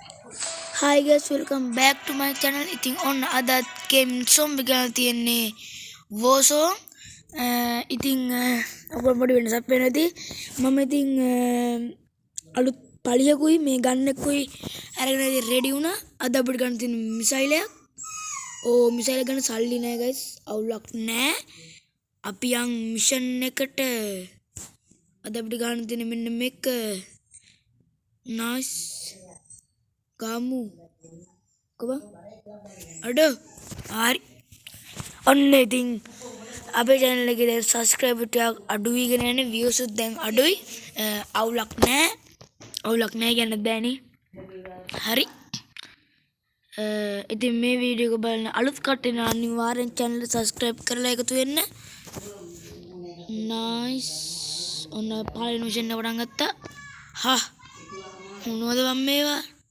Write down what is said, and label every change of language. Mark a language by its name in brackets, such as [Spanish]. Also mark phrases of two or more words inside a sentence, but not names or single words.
[English] Hi guys, welcome back to my channel. [Sinhala] ඉතින් ඔන්න අදත් game zombie ගාන තියෙන්නේ Warzone. ඉතින් ඔබ පොඩි වෙනසක් වෙන්න ඇති. මම ඉතින් අලුත් පලියකුයි මේ ගන්නෙකුයි අරගෙන ඉතින් රෙඩි වුණා. අද අපිට ගන්න තියෙන මිසයිල් එකක්. මිසයිල් ගන්න සල්ලි නෑ guys. අවුලක් නෑ. අපි යන් මිෂන් එකට අද අපිට ගන්න තියෙන මෙන්න මේක. nice kamu coba ada hari onne thing abe channel එක දැන් subscribe ටිකක් අඩුයි ගෙන යන්නේ views උත් දැන් අඩුයි අවුලක් නැහැ කියන්න බෑනේ හරි ඉතින් මේ වීඩියෝ එක බලන අලුත් කට්ටිය නම් අනිවාර්යෙන් [English] channel subscribe [Sinhala] කරලා එකතු වෙන්න nice ඔන්න පළවෙනි මිෂන් එක පටන් ගත්තා හා මොනවද මම මේවා